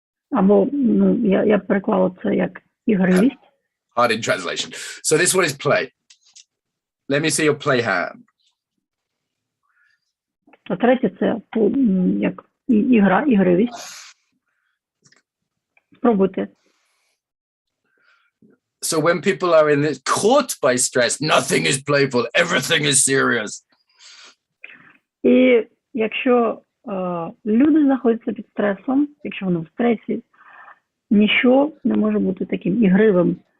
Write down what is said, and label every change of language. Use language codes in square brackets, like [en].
[uk] Або, я переклала це як ігривість. [en] Hard in translation. So this one is play. Let me see your play hand. [uk] А третє це як ігривість. Спробуйте. [en] So when people are in this caught by stress, nothing is playful, everything is serious. [uk] І якщо люди знаходяться під стресом, якщо вони в стресі, ніщо не може бути таким ігривим.